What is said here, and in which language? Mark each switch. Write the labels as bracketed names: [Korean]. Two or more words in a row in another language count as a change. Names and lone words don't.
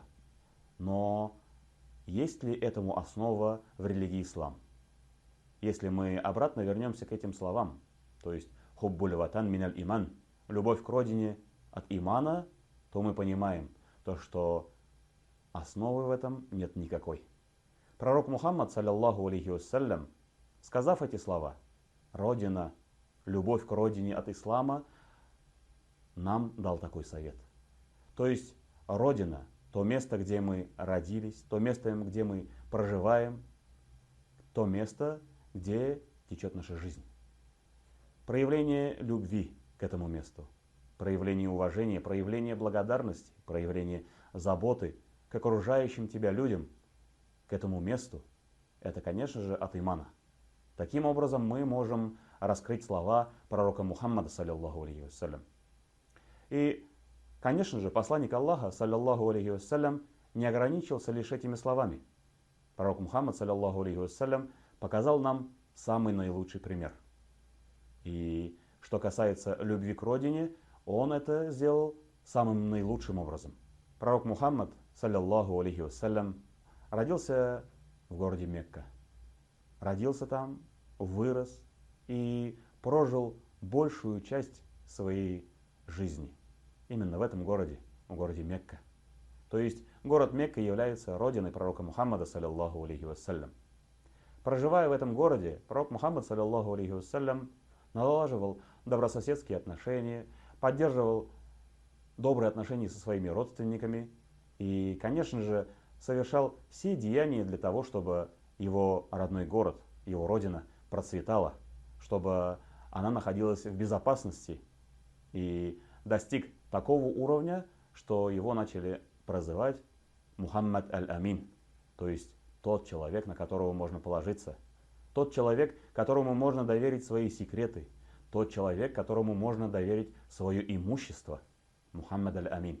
[Russian] Но есть ли этому основа в религии ислам? Если мы обратно вернемся к этим словам, то есть [Arabic] حب الوطن من الإيمان, [Russian] любовь к родине от имана, то мы понимаем то, что основы в этом нет никакой. Пророк Мухаммад, [Arabic] صلى الله عليه وسلم, [Russian] сказав эти слова, родина, любовь к родине от ислама, нам дал такой совет. То есть родина, то место, где мы родились, то место, где мы проживаем, то место, где течет наша жизнь. Проявление любви к этому месту, проявление уважения, проявление благодарности, проявление заботы к окружающим тебя людям, к этому месту, это, конечно же, от имана. Таким образом, мы можем раскрыть слова пророка Мухаммада, [Arabic] صلى الله عليه وسلم. [Russian] И, конечно же, посланник Аллаха, [Arabic] صلى الله عليه وسلم, [Russian] не ограничился лишь этими словами. Пророк Мухаммад, [Arabic] صلى الله عليه وسلم, [Russian] показал нам самый наилучший пример. И что касается любви к родине, он это сделал самым наилучшим образом. Пророк Мухаммад, [Arabic] صلى الله عليه وسلم, [Russian] родился в городе Мекка. Родился там, вырос и прожил большую часть своей жизни. Именно в этом городе, в городе Мекка. То есть город Мекка является родиной пророка Мухаммада, [Arabic] صلى الله عليه وسلم. [Russian] Проживая в этом городе, пророк Мухаммад, [Arabic] صلى الله عليه وسلم, [Russian] налаживал добрососедские отношения, поддерживал добрые отношения со своими родственниками и, конечно же, совершал все деяния для того, чтобы его родной город, его родина процветала, чтобы она находилась в безопасности и достиг такого уровня, что его начали прозывать Мухаммад аль-Амин, то есть тот человек, на которого можно положиться, тот человек, которому можно доверить свои секреты, тот человек, которому можно доверить свое имущество, Мухаммад аль-Амин.